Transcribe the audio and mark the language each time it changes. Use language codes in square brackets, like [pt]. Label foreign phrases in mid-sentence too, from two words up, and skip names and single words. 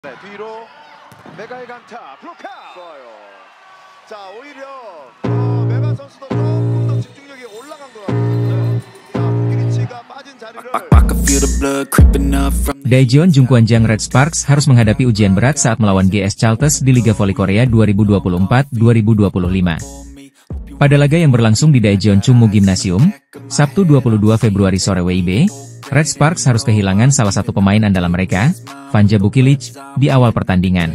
[ko] 네, 뒤로 메가의 강타 블로카 좋아요. 자, 오히려 메가 선수도 조금 더 집중력이 올라간 것 같거든요. 자, 부키리치가 빠진 자리를 [id] Daejeon Jungkwanjang Red Sparks harus menghadapi ujian berat saat melawan GS Chalters di Liga Voli Korea 2024-2025. Pada laga yang berlangsung di Daejeon Chungmu Gymnasium, Sabtu 22 Februari sore WIB, Red Sparks harus kehilangan salah satu pemain andalan mereka, Vanja Bukilic, di awal pertandingan.